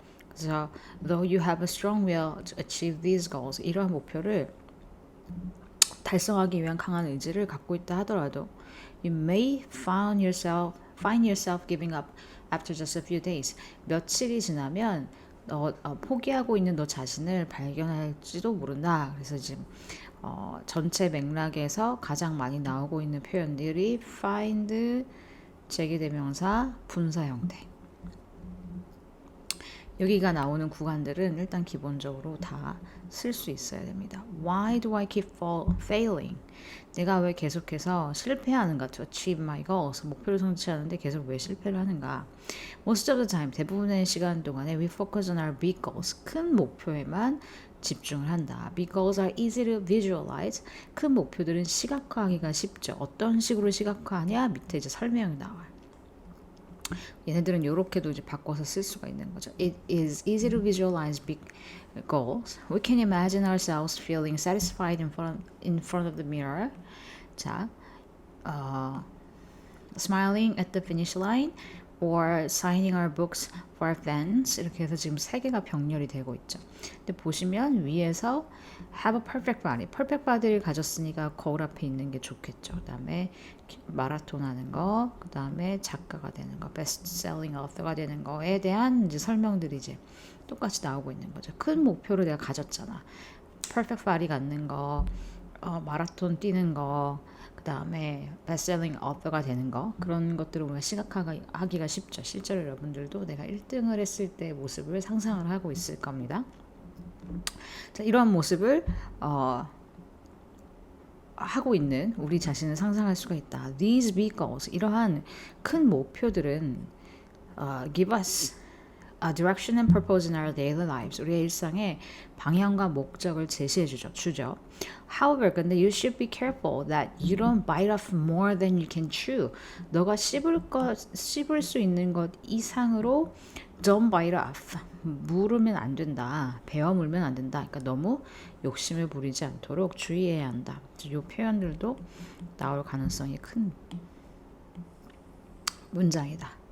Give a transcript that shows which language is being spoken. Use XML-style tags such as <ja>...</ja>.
<en>그래서 though you have a strong will to achieve these goals,</en> <ko>이러한 목표를 달성하기 위한 강한 의지를 갖고 있다 하더라도</ko> <en>you may find yourself giving up after just a few days.</en> <ko>며칠이 지나면 포기하고 있는 너 자신을 발견할지도 모른다. 그래서 지금 전체 맥락에서 가장 많이 나오고 있는 표현들이 find, 제기대명사, 분사 형태. 여기가 나오는 구간들은 일단 기본적으로 다 쓸 수 있어야 됩니다.</ko> <en>Why do I keep failing?</en> <ko>내가 왜 계속해서 실패하는가?</ko> <en>To achieve my goals.</en> <ko>목표를 성취하는데 계속 왜 실패를 하는가?</ko> <en>Most of the time,</en> <ko>대부분의 시간 동안에</ko> <en>we focus on our big goals.</en> <ko>큰 목표에만 집중을 한다.</ko> <en>Big goals are easy to visualize.</en> <ko>큰 목표들은 시각화하기가 쉽죠. 어떤 식으로 시각화하냐? 밑에 이제 설명이 나와요. 얘네들은 이렇게도 이제 바꿔서 쓸 수가 있는 거죠.</ko> <en>It is easy to visualize big goals. We can imagine ourselves feeling satisfied in front of the mirror. 자, smiling at the finish line or signing our books for our fans.</en> <ko>이렇게 해서 지금 세 개가 병렬이 되고 있죠. 근데 보시면 위에서</ko> <en>have a perfect body.</en> <ko>perfect body를 가졌으니까 거울 앞에 있는 게 좋겠죠. 그 다음에 마라톤 하는 거, 그 다음에 작가가 되는 거,</ko> <en>best selling author</en> <ko>가 되는 거에 대한 이제 설명들이 이제 똑같이 나오고 있는 거죠. 큰 목표를 내가 가졌잖아. perfect body 갖는 거, 마라톤 뛰는 거, 그 다음에 베스트셀링 어터가 되는 거, 그런 것들을 우리가 시각화하기가 쉽죠. 실제로 여러분들도 내가 1등을 했을 때 모습을 상상을 하고 있을 겁니다. 자, 이러한 모습을 하고 있는 우리 자신을 상상할 수가 있다.</ko> <en>These big goals,</en> <ko>이러한 큰 목표들은</ko> <en>give us a direction and purpose in our daily lives.</en> <ko>우리의 일상에 방향과 목적을 제시해 주죠.</ko> <en>However, 근데 you should be careful that you don't bite off more than you can chew.</en> <ko>너가 씹을 수 있는 것 이상으로</ko> <en>don't bite off.</en> <ko>물으면 안 된다. 베어 물면 안 된다. 그러니까 너무 욕심을 부리지 않도록 주의해야 한다. 이 표현들도 나올 가능성이 큰 문장이다.</ko>